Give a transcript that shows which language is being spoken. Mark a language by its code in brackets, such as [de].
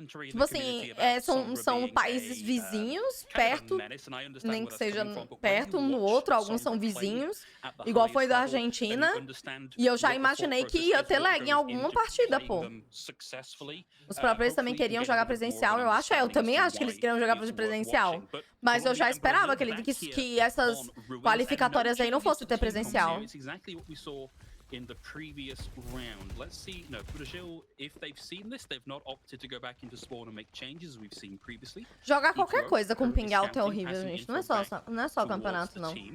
[pt] Tipo assim, são países vizinhos, perto, nem que seja perto um do outro, alguns são vizinhos, igual foi da Argentina, e eu já imaginei que ia ter lag em alguma partida, pô. Os próprios também queriam jogar presencial, eu acho, eu também acho que eles queriam jogar presencial, mas eu já esperava que essas qualificatórias aí não fossem ter presencial. [en] In the previous round. Let's see. No, Brazil, if they've seen this, they've not opted to go back into spawn and make changes as we've seen previously. [pt] Jogar qualquer coisa com ping alto é horrível, gente. Não é só campeonato, não.